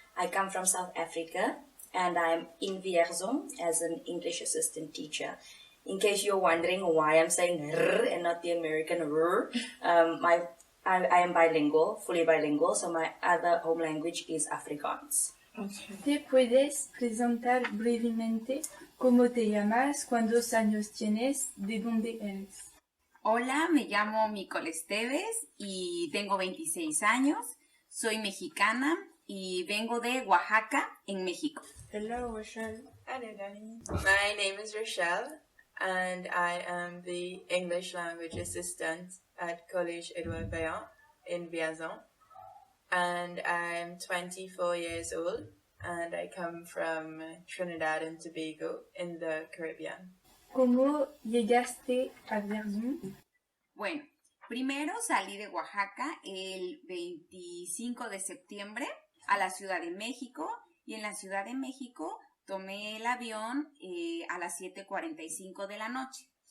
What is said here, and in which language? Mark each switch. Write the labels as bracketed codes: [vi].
[en] I come from South Africa, and I am in Vierzon as an English assistant teacher. In case you're wondering why I'm saying r and not the American r, I am bilingual, fully bilingual, so my other home language is Afrikaans. Okay. [es] ¿Te puedes presentar brevemente cómo te llamas, cuántos años tienes, de dónde eres? Hola, me llamo Micol Esteves y tengo 26 años. Soy mexicana y vengo de Oaxaca, en México. [en] Hello, Rushell. Hello, Denis. My name is Rushell, and I am the English language assistant at Collège Édouard Vaillant in Vierzon. And I'm 24 years old, and I come from Trinidad and Tobago in the Caribbean. [es] ¿Cómo llegaste a Vierzon? Bueno, primero salí de Oaxaca el 25 de septiembre a la Ciudad de México, y en la Ciudad de México tomé el avión a las 7:45 de la noche.